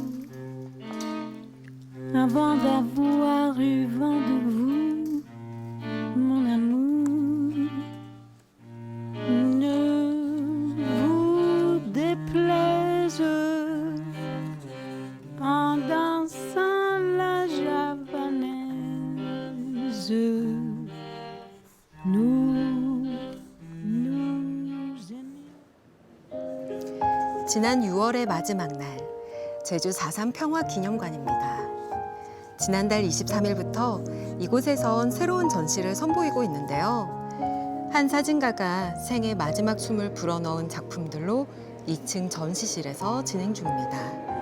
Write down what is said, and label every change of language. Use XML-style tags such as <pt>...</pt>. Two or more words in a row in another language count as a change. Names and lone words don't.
<fr>Avant d'avoir eu vent de vous, mon amour, ne vous déplaise en dansant la javanaise. Nous aimons.</fr> <ko>지난 6월의 마지막 날, 제주 4.3 평화기념관입니다. 지난달 23일부터 이곳에선 새로운 전시를 선보이고 있는데요. 한 사진가가 생애 마지막 숨을 불어넣은 작품들로 2층 전시실에서 진행 중입니다.</ko>